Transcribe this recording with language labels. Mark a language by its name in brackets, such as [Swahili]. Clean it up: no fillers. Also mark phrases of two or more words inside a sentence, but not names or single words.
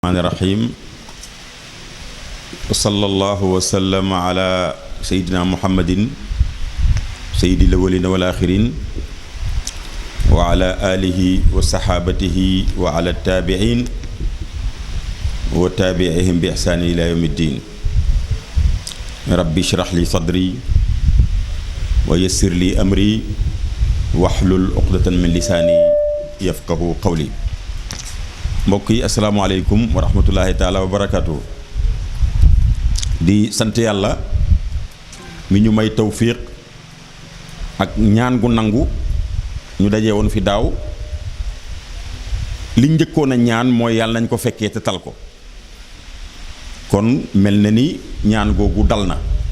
[Arabic] الرحمن الرحيم وصلى الله وسلم على سيدنا محمد سيد الأولين والآخرين وعلى آله وصحابته وعلى التابعين وتابعهم بإحسان إلى يوم الدين ربي اشرح لي صدري ويسر لي أمري واحلل عقدة من لساني يفقه قولي [Wolof] mbokk yi [Arabic] السلام عليكم ورحمة الله تعالى وبركاته [Wolof] di sant yàlla mi ñu may tawfiq ak ñaan gu nangu ñu dajee woon fi daaw li njëkkoon a ñaan mooy yàlla nañ ko fekkee te tal ko kon mel na ni ñaan googu dal na